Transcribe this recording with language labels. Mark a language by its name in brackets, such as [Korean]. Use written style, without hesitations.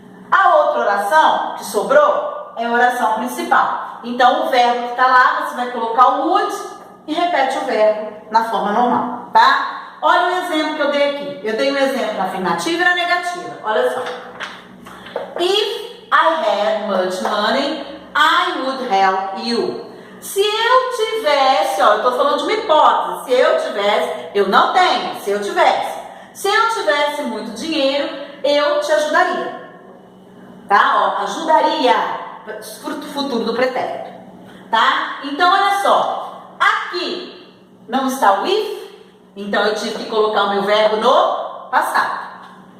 [Portuguese] A outra oração que sobrou é a oração principal. Então, o verbo que está lá, você vai colocar o would e repete o verbo na forma normal, tá? Olha o exemplo que eu dei aqui. Eu dei um exemplo na afirmativa e na negativa. Olha só. [English] If I had much money, I would help you. [Portuguese] Se eu tivesse, ó, eu estou falando de uma hipótese. Se eu tivesse, eu não tenho. Se eu tivesse. Se eu tivesse muito dinheiro, eu te ajudaria. Tá? Ó, ajudaria. Futuro do pretérito, tá? Então, olha só, aqui não está o if, então eu tive que colocar o meu verbo no passado.